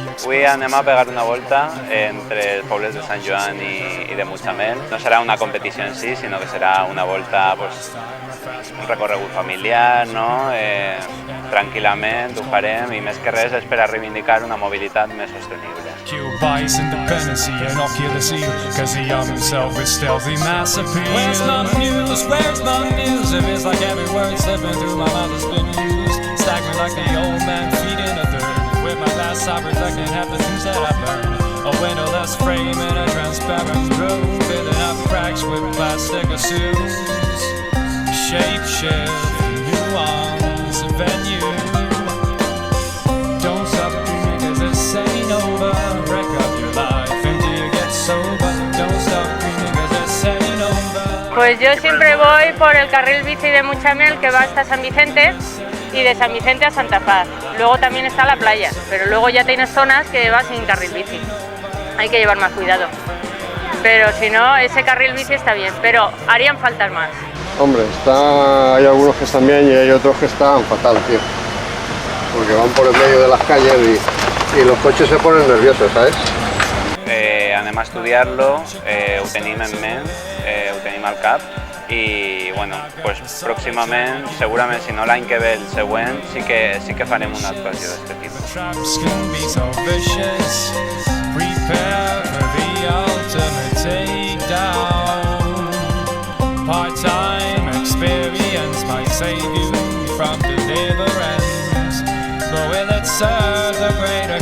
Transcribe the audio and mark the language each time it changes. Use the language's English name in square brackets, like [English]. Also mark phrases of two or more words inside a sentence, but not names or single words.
[Catalan] Avui anem a pegar una volta entre els pobles de Sant Joan i de Mutxamel. No serà una competició en si, sinó que serà una volta, pues, un recorregut familiar, no? Tranquil·lament ho farem i més que res és per a reivindicar una mobilitat més sostenible. [English] Killed by his independency and ocular zeal, cause he armed himself with stealthy mass appeal. Where's my muse? Where's my muse? It is like every word slipping through my mouth has been used. Staggering like the old man feeding a third. With my glass eye reflecting half the things that I've learned. A windowless frame in a transparent room, filling up cracks with plastic assumes. Shape shift, nuance, venue. Don't stop dreaming cause this ain't over. Break up your life until you get sober. Don't stop dreaming cause this ain't over. [Spanish] Pues yo siempre voy por el carril bici de Mutxamel que va hasta San Vicente y de San Vicente a Santa Paz. Luego también está la playa, pero luego ya tienes zonas que vas sin carril bici. Hay que llevar más cuidado. Pero si no, ese carril bici está bien, pero harían falta más. Hombre, hay algunos que están bien y hay otros que están fatal, tío. Porque van por el medio de las calles y los coches se ponen nerviosos, ¿sabes? [Catalan] Anem a estudiar-lo, ho tenim en ment, ho tenim al cap i bueno, pues, pròximament, segurament si no l'any que ve el següent, sí que farem una actuació d'aquest tipus. [English] Part-time experience might save you from deliverance, but will it serve the great